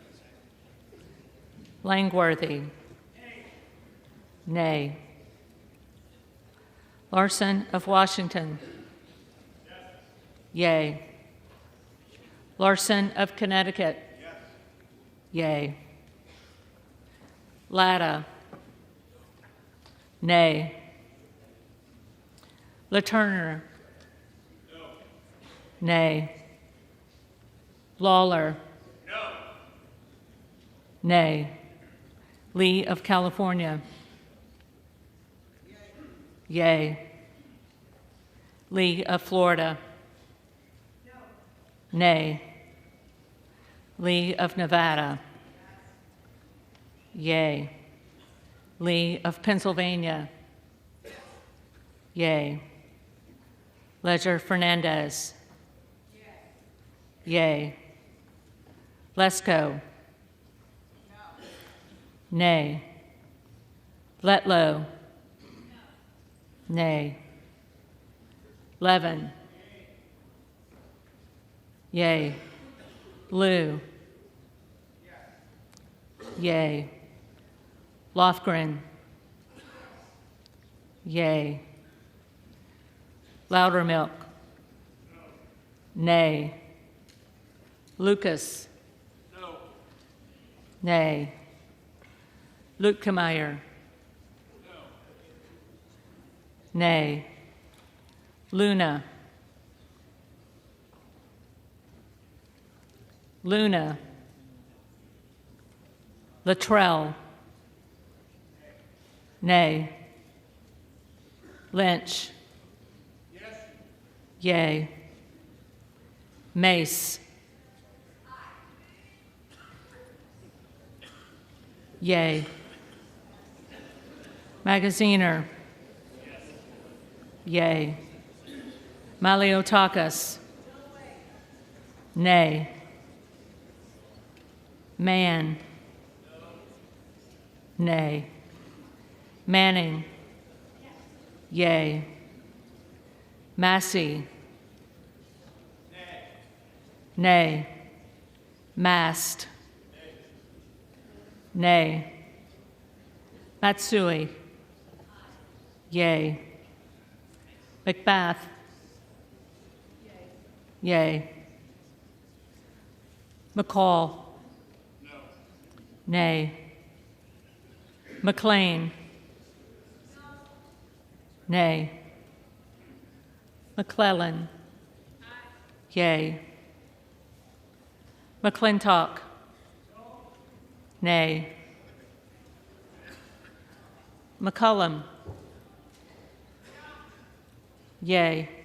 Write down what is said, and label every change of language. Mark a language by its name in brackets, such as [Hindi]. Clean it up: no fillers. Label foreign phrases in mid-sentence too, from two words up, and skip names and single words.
[English] Langworthy. Nay. Larson of Washington. Yay. Larson of Connecticut. Yay. Latta. Nay. LaTurner. Nay. Lawler. Nay. Lee of California. Yay. Lee of Florida. Nay. Lee of Nevada. Yea. Lee of Pennsylvania. Yea. Ledger Fernandez. Yea. Lesko. Nay. Letlow. Nay. Levin. Yea. Liu. Yea. Lofgren. Yea. Loudermilk. Nay. Lucas. Nay. Luetkemeyer. Nay. Luna. Luna. Luttrell. Nay. Lynch. Yea. Mace. Yea. Magaziner. Yea. Maliotakis. Nay. Man. Nay. Manning. Yea. Massey. Nay. Mast. Nay. Matsui. Yea. Macbeth. Yea. McCall. Nay. McLean. Nay. McClellan. Yea. McClintock. Nay. McCullum. Yea.